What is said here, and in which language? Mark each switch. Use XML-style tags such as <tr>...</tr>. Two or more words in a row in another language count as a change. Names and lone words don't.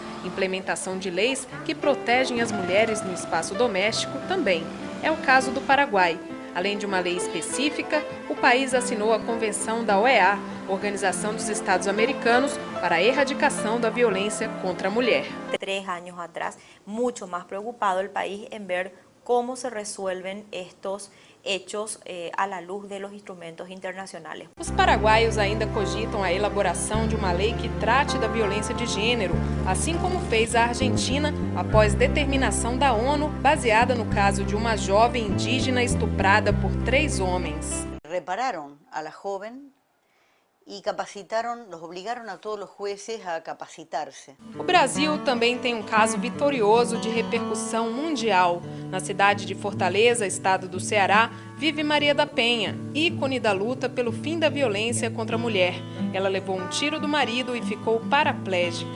<pt>Implementação de leis que protegem as mulheres no espaço doméstico também. É o caso do Paraguai. Além de uma lei específica, o país assinou a Convenção da OEA, Organização dos Estados Americanos, para a erradicação da violência contra a mulher.</pt> <es>3 años atrás, mucho más preocupado el país en ver cómo se resuelven estos hechos a la luz de los instrumentos internacionales.</es> <pt>Os paraguaios ainda cogitam a elaboração de uma lei que trate da violência de gênero, assim como fez a Argentina após determinação da ONU, baseada no caso de uma jovem indígena estuprada por 3 homens.</pt> <es>Repararon a la joven e capacitaron, los obligaron a todos os jueces a capacitar-se.</es> <pt>O Brasil também tem um caso vitorioso de repercussão mundial. Na cidade de Fortaleza, estado do Ceará, vive Maria da Penha, ícone da luta pelo fim da violência contra a mulher. Ela levou um tiro do marido e ficou paraplégica.</pt>